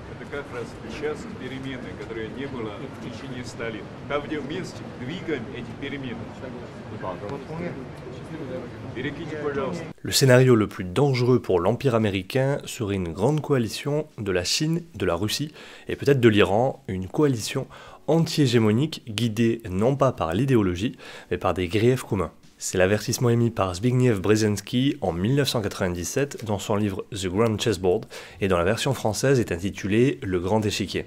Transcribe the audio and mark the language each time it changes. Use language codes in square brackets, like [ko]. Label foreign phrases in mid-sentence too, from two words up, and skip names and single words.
[ru] как раз сейчас перемены, которые не было в течение 100 лет. Как вместе двигаем эти перемены. Перекиньте, пожалуйста. [fr] Le scénario le plus dangereux pour l'Empire américain serait une grande coalition de la Chine, de la Russie et peut-être de l'Iran, une coalition anti-hégémonique guidée non pas par l'idéologie, mais par des griefs communs. C'est l'avertissement émis par Zbigniew Brzezinski en 1997 dans son livre The Grand Chessboard et dans la version française est intitulé Le Grand Échiquier.